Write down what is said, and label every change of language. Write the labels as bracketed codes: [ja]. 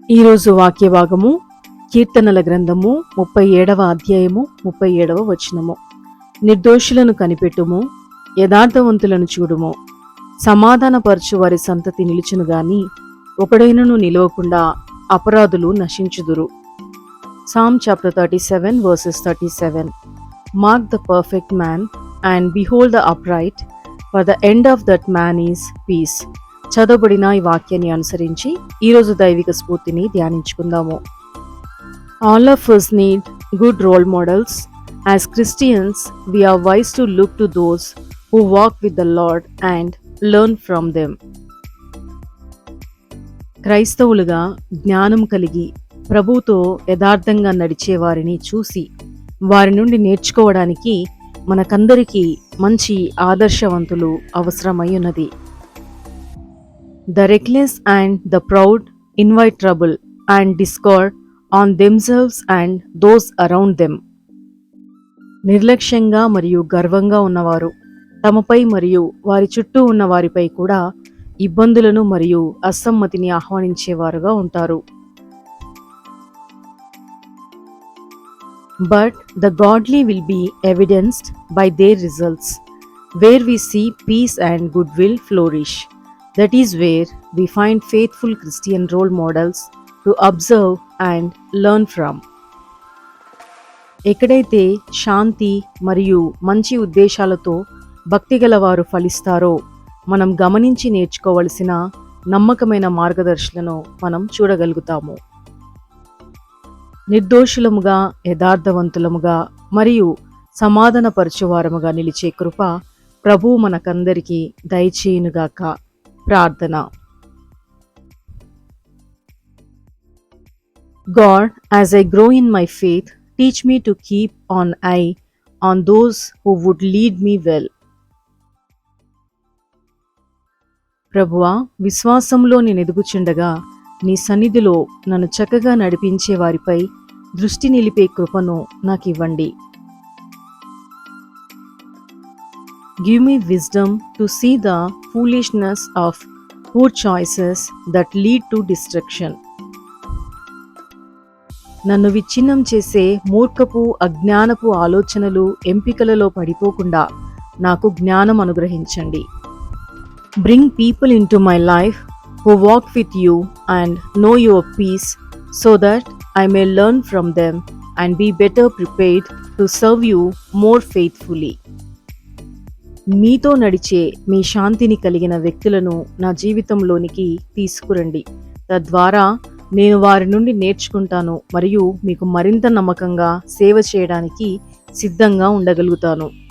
[te] ఈరోజు వాక్య భాగము కీర్తనల గ్రంథము 37వ అధ్యాయము 37వ వచనము. నిర్దోషులను కనిపెట్టుము, యథార్థవంతులను చూడుము, సమాధానపరచు వారి సంతతి నిలుచును గాని ఒకడైనను నిలవకుండా అపరాధులు నశించుదురు. [en] Psalm chapter 37 verses 37. Mark the perfect man and behold the upright, for the end of that man is peace. [te] చదవబడిన ఈ వాక్యాన్ని అనుసరించి ఈరోజు దైవిక స్ఫూర్తిని ధ్యానించుకుందాము. [en] All of us need good role models. As Christians, we are wise to look to those who walk with the Lord and learn from them. [te] క్రైస్తవులుగా జ్ఞానం కలిగి ప్రభువుతో యథార్థంగా నడిచే వారిని చూసి వారి నుండి నేర్చుకోవడానికి మనకందరికీ మంచి ఆదర్శవంతులు అవసరమై ఉన్నది. [en] The reckless and the proud invite trouble and discord on themselves and those around them. [te] నిర్లక్ష్యంగా మరియు గర్వంగా ఉన్నవారు తమపై మరియు వారి చుట్టూ ఉన్న వారిపై కూడా ఇబ్బందులను మరియు అసమ్మతిని ఆహ్వానించేవారుగా ఉంటారు. [en] But the godly will be evidenced by their results, where we see peace and goodwill flourish. That is where we find faithful Christian role models to observe and learn from. [te] ఎక్కడైతే శాంతి మరియు మంచి ఉద్దేశాలతో భక్తిగల వారు ఫలిస్తారో మనం గమనించి నేర్చుకోవలసిన నమ్మకమైన మార్గదర్శులను మనం చూడగలుగుతాము. నిర్దోషులముగా, యథార్థవంతులముగా మరియు సమాధానపరచువారముగా నిలిచే కృప ప్రభువు మనకందరికీ దయచేయునుగాక. ప్రార్థన. [en] God, as I grow in my faith, teach me to keep an eye on those who would lead me well. [te] ప్రభువా, విశ్వాసంలో నేను ఎదుగుచుండగా నీ సన్నిధిలో నన్ను చక్కగా నడిపించే వారిపై దృష్టి నిలిపే కృపను నాకివ్వండి. [en] Give me wisdom to see the foolishness of poor choices that lead to destruction. [te] నన్ను విచ్ఛిన్నం చేసే మూర్ఖపు అజ్ఞానపు ఆలోచనలు ఎంపికలలో పడిపోకుండా నాకు జ్ఞానం అనుగ్రహించండి. [en] Bring people into my life who walk with you and know your peace, so that I may learn from them and be better prepared to serve you more faithfully. [te] మీతో నడిచే మీ శాంతిని కలిగిన వ్యక్తులను నా జీవితంలోనికి తీసుకురండి. తద్వారా నేను వారి నుండి నేర్చుకుంటాను మరియు మీకు మరింత నమ్మకంగా సేవ చేయడానికి సిద్ధంగా ఉండగలుగుతాను.